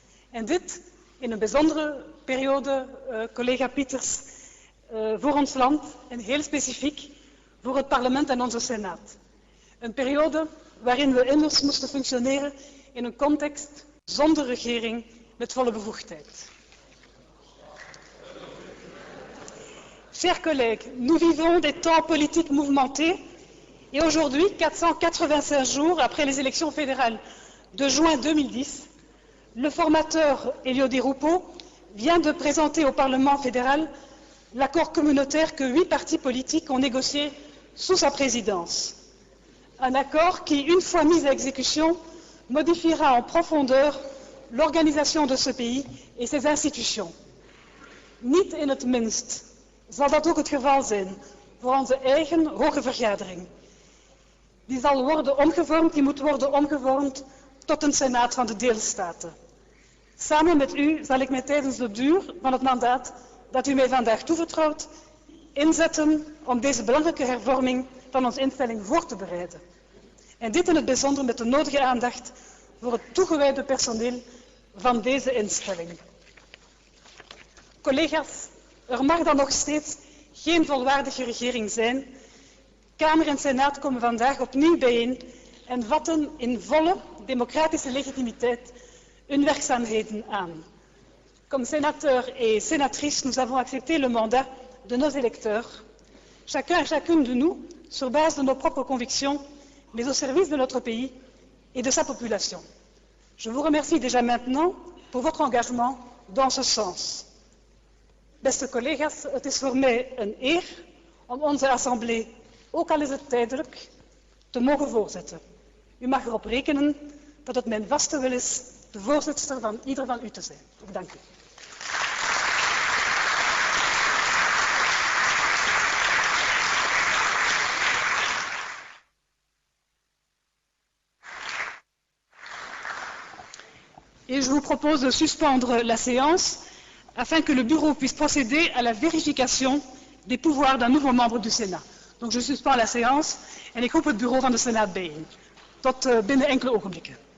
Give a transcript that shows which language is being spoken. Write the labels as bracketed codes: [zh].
[nl] En dit in een bijzondere periode, collega Pieters, voor ons land en heel specifiek voor het parlement en onze Senaat. Een periode waarin we immers moesten functioneren in een context zonder regering met volle bevoegdheid. [fr] Chers collègues, nous vivons des temps politiques mouvementés et aujourd'hui, 485 jours après les élections fédérales de juin 2010, le formateur Elio Di Rupo vient de présenter au Parlement fédéral l'accord communautaire que 8 partis politiques ont négocié sous sa présidence. Un accord qui, une fois mis à exécution, modifiera en profondeur l'organisation de ce pays et ses institutions. [nl] Niet in het minst zal dat ook het geval zijn voor onze eigen hoge vergadering. Die moet worden omgevormd tot een Senaat van de deelstaten. Samen met u zal ik mij tijdens de duur van het mandaat dat u mij vandaag toevertrouwt, inzetten om deze belangrijke hervorming van onze instelling voor te bereiden. En dit in het bijzonder met de nodige aandacht voor het toegewijde personeel van deze instelling. Collega's, er mag dan nog steeds geen volwaardige regering zijn, Kamer en Senaat komen vandaag opnieuw bijeen en vatten in volle démocratische legitimiteit hun werkzaamheden aan. [fr] Comme sénateurs et sénatrices, nous avons accepté le mandat de nos électeurs, chacun et chacune de nous, sur base de nos propres convictions, mais au service de notre pays et de sa population. Je vous remercie déjà maintenant [nl] voor [fr] votre engagement dans ce sens. [nl] Beste collega's, het is voor mij een eer om onze assemblée, ook al is het tijdelijk, te mogen voorzitten. U mag erop rekenen dat het mijn vaste wil is de voorzitter van ieder van u te zijn. Ik dank u. [fr] Et je vous propose de suspendre la séance afin que le bureau puisse procéder à la vérification des pouvoirs d'un nouveau membre du Sénat. Donc je suspends la séance [nl] en ik roep het bureau van de Senaat bijeen. Tot binnen enkele ogenblikken.